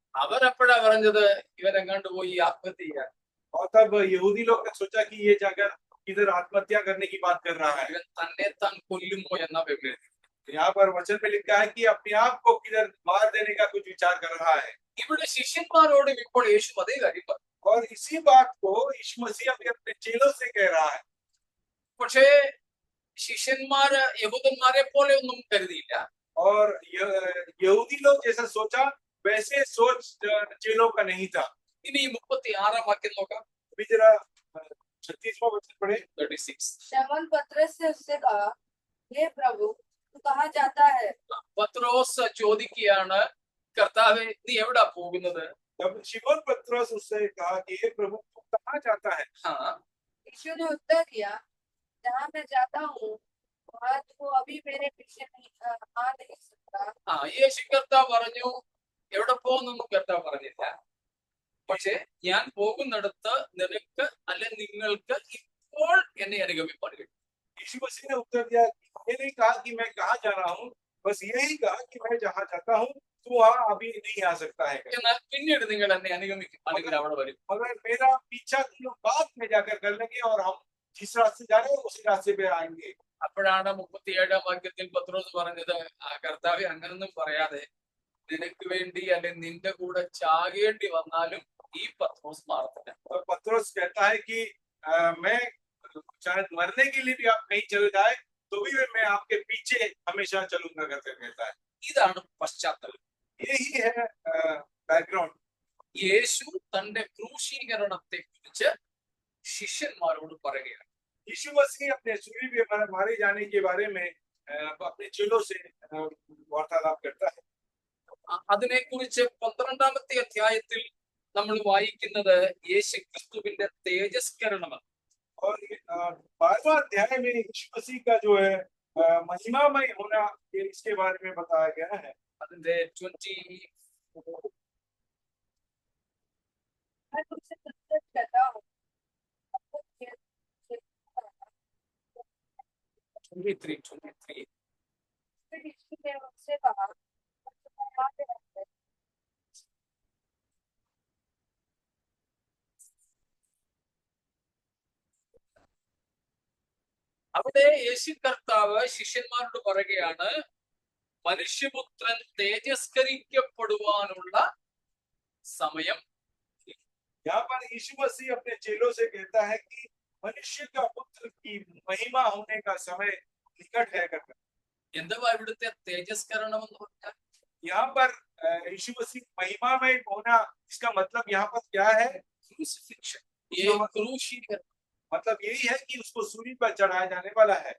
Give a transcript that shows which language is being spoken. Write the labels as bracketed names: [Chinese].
[Malayalam] അവരപ്പോഴാ പറഞ്ഞത് ഇവരെങ്ങാണ്ട് പോയി ആത്മഹത്യ ചെയ്യാൻ. [Hindi] और तब यहूदी लोग ने सोचा कि ये जाकर इधर आत्महत्या करने की बात कर रहा है। [Malayalam] ഇവൻ തന്നെ താൻ കൊല്ലുമോ എന്ന വിവരം. [Hindi] यहाँ पर वचन में लिखा है कि अपने आप को किधर मार देने का कुछ विचार कर रहा है। [Malayalam] ഇവിടെ ശിഷ്യന്മാരോടും ഇപ്പോൾ യേശു അതേ കാര്യം പറഞ്ഞു. [Hindi] और इसी बात को यीशु मसीह अपने अपने चेलों से कह रहा है। [Malayalam] പക്ഷേ ശിഷ്യന്മാര് യഹൂദന്മാരെ പോലെ ഒന്നും കരുതിയില്ല. [Hindi] और यहूदी लोग जैसा सोचा वैसे सोच चेलों का नहीं था। [Malayalam] ഇനി ഈ 36 വാക്യം നോക്കാം. [Hindi] अभी जरा 36वां वचन पढ़े। 36. शमौन पतरस से उससे कहा, हे प्रभु, तू कहाँ जाता है? [Malayalam] പത്രോസ് ചോദിക്കുകയാണ്, കർത്താവേ നീ എവിടാ പോകുന്നത്? [Hindi] तब शिमोन पतरस उससे कहा कि हे प्रभु तू कहाँ जाता है? हाँ, यीशु ने उत्तर दिया, जहाँ मैं जाता हूँ वहाँ तू अभी मेरे पीछे आ नहीं सकता। [Malayalam] യേശു കർത്താവ് പറഞ്ഞു, എവിടെ പോകുന്നൊന്നും കർത്താവ് പറഞ്ഞില്ല. പക്ഷെ ഞാൻ പോകുന്നിടത്ത് നിനക്ക് അല്ലെ നിങ്ങൾക്ക് ഇപ്പോൾ എന്നെ അനുഗമിപ്പാൻ കഴിയും. [Hindi] यीशु मसीह ने उत्तर दिया, ये नहीं कहा कि मैं कहाँ जा रहा हूँ, बस यही कहा कि मैं जहाँ जाता हूँ तू वहाँ अभी नहीं आ सकता है। [Malayalam] എന്നാൽ പിന്നീട് നിങ്ങൾ എന്നെ അനുഗമിക്കും, അല്ലെങ്കിൽ അവിടെ വരും. [Hindi] मगर मेरा पीछा तुम लोग बाद में जाकर कर लेंगे और हम जिस रास्ते जा रहे हैं उसी रास्ते पे आएंगे। [Malayalam] അപ്പോഴാണ് 37 വാക്യത്തിൽ പത്രോസ് പറഞ്ഞത്, കർത്താവെ അങ്ങനൊന്നും പറയാതെ നിനക്ക് വേണ്ടി അല്ലെ നിന്റെ കൂടെ ചാകേണ്ടി വന്നാലും ഈ പത്രോസ് മാറത്തില്ല. [Hindi] और पतरस कहता है कि मैं शायद मरने के लिए भी आप कहीं चले जाए तो भी मैं आपके पीछे हमेशा चलूंगा करके कहता है। [Malayalam] ഇതാണ് പശ്ചാത്തലം. [Hindi] यही है बैकग्राउंड। [Malayalam] യേശു തന്റെ ക്രൂശീകരണത്തെ കുറിച്ച് ശിഷ്യന്മാരോട് പറയുകയാണ്. [Hindi] यीशु मसीह अपने सूली पे मारे जाने के बारे में अपने चेलों से वार्तालाप करता है। [Malayalam] അതിനെക്കുറിച്ച് 12-ാമത്തെ അധ്യായത്തിൽ നമ്മൾ വായിക്കുന്നത് യേശു ക്രിസ്തുവിന്റെ തേജസ്കരണമെന്ന്. [Hindi] और 12वां अध्याय में यीशु मसीह का जो है महिमामय होना इसके बारे में बताया गया है। [Malayalam] അതിന്റെ 20 [Hindi] मैं तुमसे सच कहता हूँ, 23. फिर यीशु ने उनसे कहा, तुम्हें याद है [Malayalam] അവിടെ യേശു കർത്താവ് ശിഷ്യന്മാരോട് പറയുകയാണ്, മനുഷ്യപുത്രൻ തേജസ്കരിക്കപ്പെടുവാനുള്ള സമയം. [Hindi] यहाँ पर यीशु मसीह अपने चेलों से कहता है कि मनुष्य का पुत्र की महिमा होने का समय निकट है करके। [Malayalam] എന്തുവാ ഇവിടുത്തെ തേജസ്കരണം എന്ന് പറഞ്ഞാൽ? [Hindi] यहाँ पर यीशु मसीह महिमामय होना, इसका मतलब यहाँ पर क्या है? [Malayalam] ക്രൂസിഫിക്ഷൻ, ക്രൂശീകരണം. [Hindi] मतलब यही है कि उसको सूली पर चढ़ाया जाने वाला है।